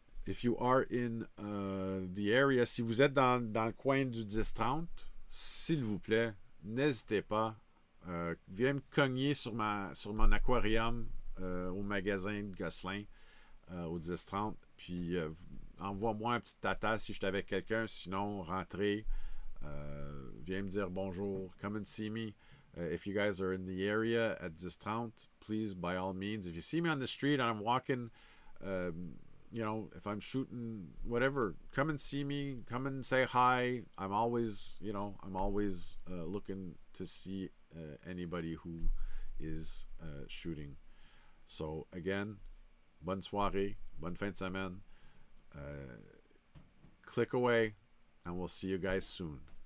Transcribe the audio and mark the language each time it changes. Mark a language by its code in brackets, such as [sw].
[en] if you are in the area, [fr] si vous êtes dans le coin du 10-30, s'il vous plaît, n'hésitez pas. Viens me cogner sur mon aquarium au magasin de Gosselin au 10-30. Puis envoie-moi un petit tata si je suis avec quelqu'un. Sinon, rentrez. Viens me dire bonjour. [en] Come and see me. If you guys are in the area at 10-30, please, by all means. If you see me on the street and I'm walking, if I'm shooting whatever, come and see me. Come and say hi. I'm always looking to see anybody who is shooting. So again, [fr] bonne soirée, bonne fin de semaine. [en] Click away, and we'll see you guys soon.